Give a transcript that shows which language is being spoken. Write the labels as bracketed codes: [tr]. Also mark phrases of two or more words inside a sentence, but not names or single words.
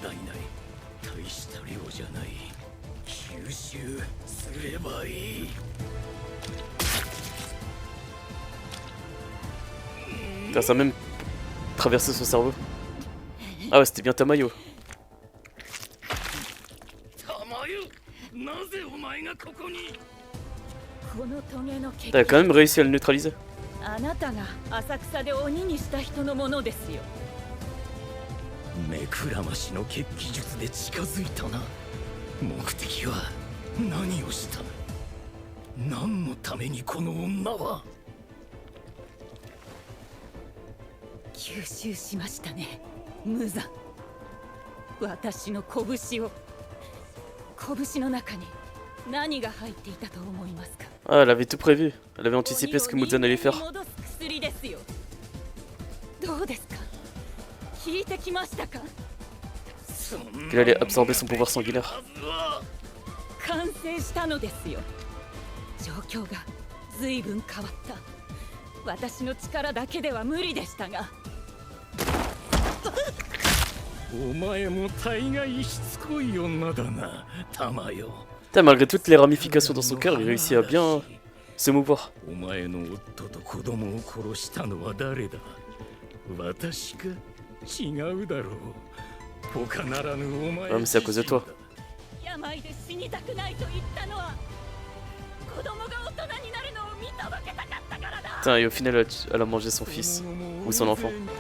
[fr] Putain, ça a même traversé son cerveau. Ah ouais, c'était bien Tamayo. T'as quand même réussi à le neutraliser. [ja] あなたが浅草で鬼にした人のものですよ。目くらましの血気術で近づいたな。目的は何をした？何のためにこの女は？吸収しましたね、無残。私の拳を。拳の中に何が入っていたと思いますか？ [fr] Ah, elle avait tout prévu. Elle avait anticipé ce que Muzan allait faire. [ja] どうですか？聞いてきましたか？ [fr] Qu'elle allait absorber son pouvoir sanguinaire. [ja] 完成したのですよ。状況が随分変わった。私の力だけでは無理でしたが。お前も大概しつこい女だな、玉よ。 [fr] Putain, malgré toutes les ramifications dans son cœur, il réussit à bien se mouvoir. Ouais, mais c'est à cause de toi. Putain, et au final, elle a mangé son fils ou son enfant.